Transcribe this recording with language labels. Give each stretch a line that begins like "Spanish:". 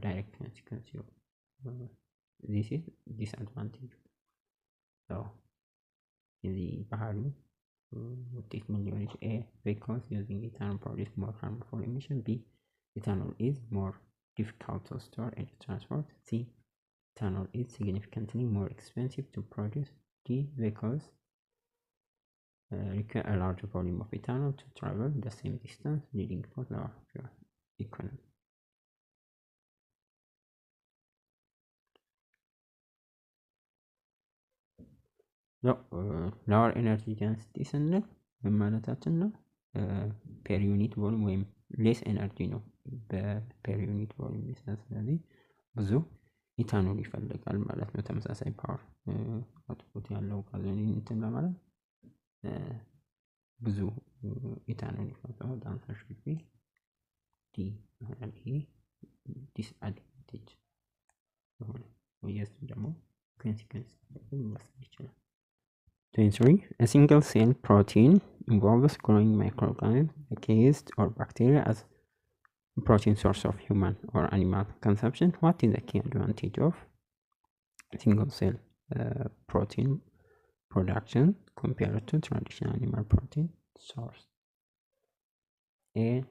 English: direct consequence this is disadvantage. So the
Amharic: ባህሪው ውጤት ምን ሊሆን ይችላል?
English: A. Vehicles using ethanol produce more harmful emission. B. Ethanol is more difficult to store and transport. C. Ethanol is significantly more expensive to produce. D. Vehicles require a larger volume of ethanol to travel the same distance, leading to lower fuel economy.
Amharic: ሎወር ኤነርጂ ዴንሲቲ ስንል ምን ማለታችን ነው? ፔር ዩኒት ቮሉም ወይም ሌስ ኤነርጂ ነው በፔር ዩኒት ቮሉም ይሰጣል። ስለዚህ ብዙ ኢታኖል ይፈልጋል ማለት ነው። ተመሳሳይ ፓወር አውትፑት ያለው ጋዞሊን እንትን ለማለት ብዙ ኢታኖል ይፈልጋል።
English: ዳንሰር ሹድ ቢ ዲ
Amharic: ይሆናል። ይሄ ዲስአድቫንቴጅ ሆነ ወይስ ደግሞ ኮንሲኩዌንስ ሊወስድ ይችላል። 23.
English: A single cell protein involves growing microorganisms like yeast or bacteria as protein source of human or animal consumption. What is the key advantage of single cell protein production compared to traditional animal protein source? A.